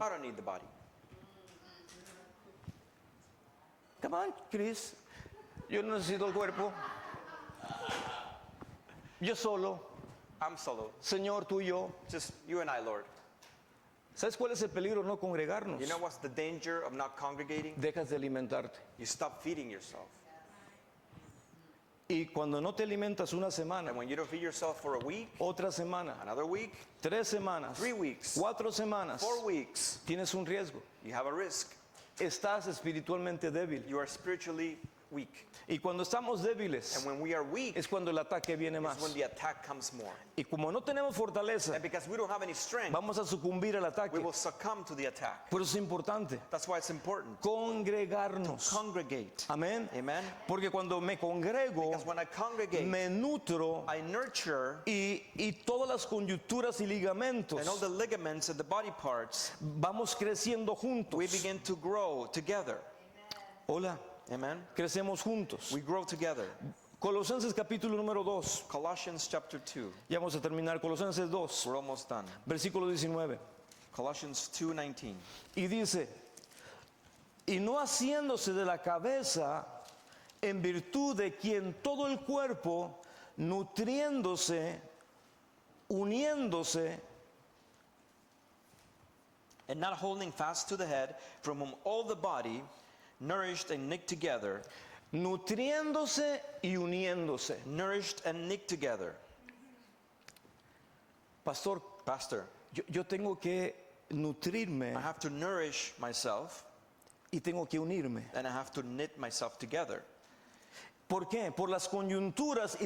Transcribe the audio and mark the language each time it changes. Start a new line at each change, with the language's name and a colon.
English: I don't need the body. Come on, Chris.
Spanish: Yo no necesito el cuerpo. Yo solo,
English: I'm solo.
Spanish: Señor, tú y yo.
English: Just you and I, Lord.
Spanish: ¿Sabes cuál es el peligro de no congregarnos?
English: You know what's the danger of not congregating?
Spanish: Dejas de alimentarte.
English: You stop feeding yourself.
Spanish: Y cuando no te alimentas una semana,
English: And when you don't feed yourself for a week,
Spanish: otra semana,
English: another week,
Spanish: 3 semanas,
English: 3 weeks,
Spanish: 4 semanas,
English: 4 weeks,
Spanish: tienes un riesgo.
English: you have a risk.
Spanish: Estás espiritualmente débil.
English: You are spiritually weak.
Spanish: Y cuando estamos débiles,
English: And when we are weak,
Spanish: es cuando el ataque viene
English: is
Spanish: más.
English: when the attack comes more.
Spanish: Y como no tenemos fortaleza,
English: And because we don't have any strength,
Spanish: vamos a sucumbir al
English: we
Spanish: ataque.
English: will succumb to the attack.
Spanish: Por eso es importante
English: That's why it's important
Spanish: congregarnos.
English: congregate.
Spanish: Amén.
English: Amen.
Spanish: Porque cuando me congrego,
English: Because when I congregate,
Spanish: me nutro
English: I nurture,
Spanish: y todas las conyunturas y ligamentos
English: and all the ligaments and the body parts,
Spanish: vamos creciendo juntos.
English: we begin to grow together.
Spanish: Hola,
English: Amen.
Spanish: crecemos juntos.
English: We grow together.
Spanish: Colosenses capítulo número 2.
English: Colossians chapter 2.
Spanish: Ya vamos a terminar. Colosenses 2,
English: We're almost done.
Spanish: versículo 19.
English: Colossians 2:19.
Spanish: Y dice, y no haciéndose de la cabeza en virtud de quien todo el cuerpo, nutriéndose, uniéndose,
English: And not holding fast to the head, from whom all the body, nourished and knit together,
Spanish: nutriéndose y uniéndose.
English: nourished and knit together.
Spanish: Pastor,
English: Pastor,
Spanish: yo tengo que nutrirme
English: I have to nourish myself
Spanish: y tengo que unirme.
English: and I have to knit myself together.
Spanish: ¿Por qué? Por las coyunturas y